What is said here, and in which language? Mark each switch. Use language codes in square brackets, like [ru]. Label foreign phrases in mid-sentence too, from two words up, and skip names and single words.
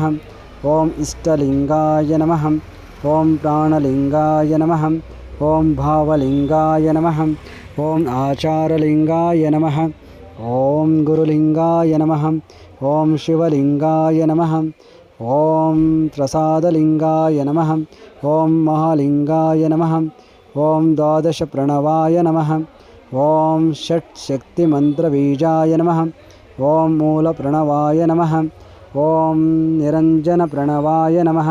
[sa] ಓಂ ಇಷ್ಟಲಿಂಗಾಯ ನಮಃ. ಓಂ ಪ್ರಾಣಲಿಂಗಾಯ ನಮಃ. ಓಂ ಭಾವಲಿಂಗಾಯ ನಮಃ. ಓಂ ಆಚಾರಲಿಂಗಾಯ ನಮಃ. ಓಂ ಗುರುಲಿಂಗಾಯ ನಮಃ. ಓಂ ಶಿವಲಿಂಗಾಯ ನಮಃ. ఓం త్రసాదలింగాయ నమః. ఓం మహాలింగాయ నమః. ఓం ద్వాదశ ప్రణవాయ నమః. ఓం షట్ శక్తిమంత్రబీజాయ నమః. ఓం మూల ప్రణవాయ నమః. ఓం నిరంజన ప్రణవాయ నమః.